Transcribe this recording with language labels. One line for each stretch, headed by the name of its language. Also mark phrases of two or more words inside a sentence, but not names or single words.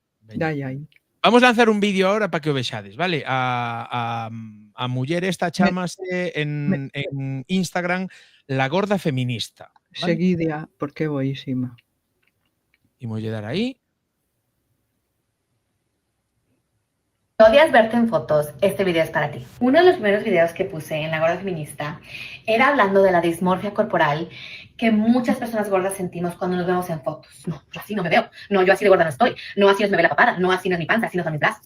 Galician: Dai aí.
Spanish: Vamos a lanzar un vídeo ahora para que
Galician: o vexades, vale? A muller esta chamase en Instagram La Gorda Feminista. ¿Vale? Seguidea, porque é boísima. Imos lle dar aí.
Spanish: ¿Odias verte en fotos? Este video es para ti. Uno de los primeros videos que puse en La Gorda Feminista era hablando de la dismorfia corporal que muchas personas gordas sentimos cuando nos vemos en fotos. No, yo así no me veo. No, yo así de gorda no estoy. No, así no se me ve la papada. No, así no es mi panza. Así no son mis brazos.